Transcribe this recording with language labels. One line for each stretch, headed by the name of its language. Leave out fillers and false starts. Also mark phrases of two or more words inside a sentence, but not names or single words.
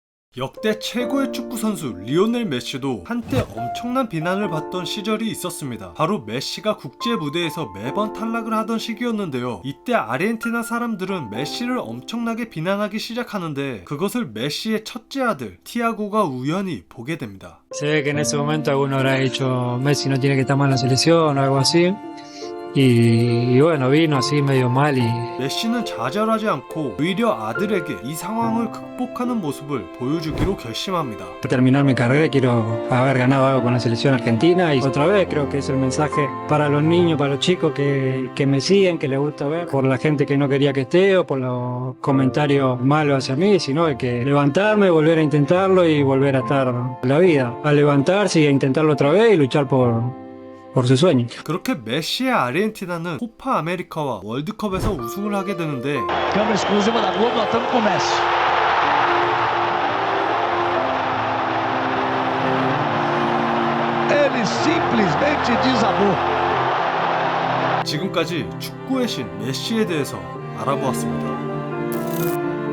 Korean: 역대 최고의 축구 선수 리오넬 메시도 한때 엄청난 비난을 받던 시절이 있었습니다. 바로 메시가 국제 무대에서 매번 탈락을 하던 시기였는데요. 이때 아르헨티나 사람들은 메시를 엄청나게 비난하기 시작하는데 그것을 메시의 첫째 아들 티아고가 우연히 보게 됩니다.
Spanish: Se ve que en ese momento alguno habrá dicho Messi no tiene que estar mal en la selección o algo así. Y bueno, vino así medio mal y
Korean: 메시는 좌절하지 않고 오히려 아들에게 이 상황을 극복하는 모습을 보여주기로 결심합니다.
Spanish: para terminar mi carrera quiero haber ganado algo con la selección argentina y otra vez creo que es el mensaje para los niños, para los chicos que me siguen, que les gusta ver, por la gente que no quería que esté o por los comentarios malos hacia mí, sino de que levantarme, volver a intentarlo y volver a estar en la vida, a levantarse y a intentarlo otra vez y luchar por su sueño.
Korean: 그렇게 메시의 아르헨티나는 코파 아메리카와 월드컵에서 우승을 하게 되는데
Portuguese: Câmera exclusiva da Globo, nós estamos com o Messi. Ele simplesmente desabou.
Korean: 지금까지 축구의 신 메시에 대해서 알아보았습니다.